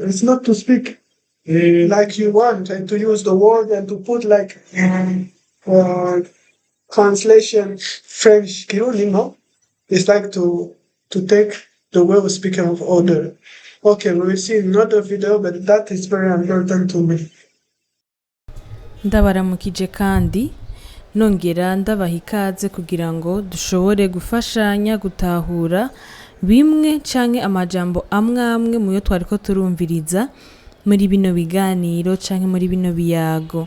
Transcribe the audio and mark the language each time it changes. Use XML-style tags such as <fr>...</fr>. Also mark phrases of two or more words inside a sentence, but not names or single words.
<en>It's not to speak like you want, and to use the word and to put like translation French Kirundi, no? It's like to take the way of speaking of order. Okay, we will see another video, but that is very important to me.</en> <rn>Ndabaramukije kandi nongera ndabaha ikaze kugira ngo dushobore gufashanya gutahura bimwe canke amajambo amwe mu yo twariko turumviriza muri bino biganiro canke muri bino biyago.</rn>